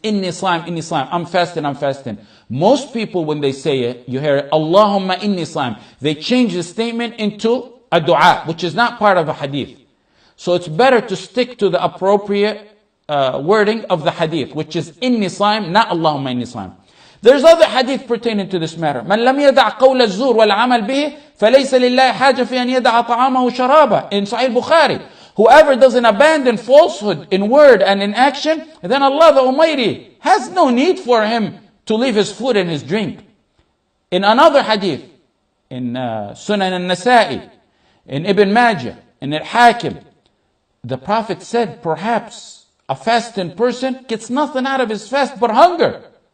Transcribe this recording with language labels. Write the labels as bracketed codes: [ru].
[ar] Inni sa'im, inni sa'im. [en] I'm fasting, I'm fasting. Most people, when they say it, you hear it, [ar] Allahumma inni sa'im. [en] They change the statement into a dua, which is not part of the hadith. So it's better to stick to the appropriate wording of the hadith, which is [ar] inni sa'im, [en] not [ar] Allahumma inni sa'im. [en] There's other hadith pertaining to this matter. [ar] من لم يدع قول الزور والعمل به فليس لله حاجة في أن يدع طعامه وشرابه. [en] In Sahih Bukhari, whoever doesn't abandon falsehood in word and in action, then Allah the Almighty has no need for him to leave his food and his drink. In another hadith, in Sunan al-Nasa'i, in Ibn Majah, in Al-Hakim, the Prophet said, perhaps a fasting person gets nothing out of his fast but hunger.